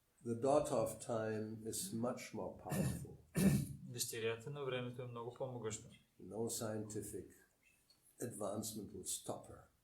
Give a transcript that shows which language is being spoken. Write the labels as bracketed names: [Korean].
[English] The daughter of time is much more powerful. [Bulgarian] Дъщерята на времето е много по-могъща. [English] No scientific advancement will stop her.